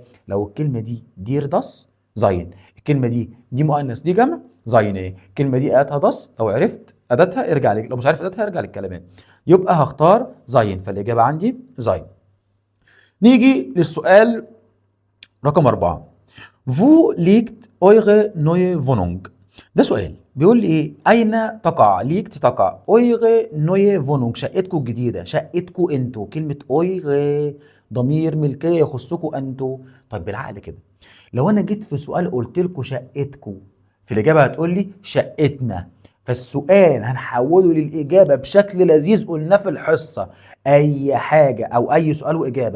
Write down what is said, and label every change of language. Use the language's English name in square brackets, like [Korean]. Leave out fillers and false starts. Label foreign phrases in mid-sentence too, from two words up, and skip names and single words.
[Arabic] لو الكلمه دي [German] der das sein, [Arabic] الكلمه دي مؤنث دي جمع زايني، الكلمه دي اداتها داس، لو عرفت اداتها ارجع لك، لو مش عارف اداتها ارجع للكلمات. يبقى هختار زاين، فالاجابه عندي زاين. نيجي للسؤال رقم 4، [German] Wo liegt eure neue Wohnung؟ [Arabic] ده سؤال بيقول لي ايه؟ اين تقع؟ ليكت تقع، [German] eure neue Wohnung [Arabic] شقتكم الجديده، شقتكم انتوا. كلمه eure ضمير ملكيه يخصكم انتوا. طيب بالعقل كده، لو انا جيت في سؤال قلت لكم شقتكم، في الاجابه هتقول لي شقتنا. فالسؤال هنحوله للاجابه بشكل لذيذ قلناه في الحصه، اي حاجه او اي سؤال واجابه.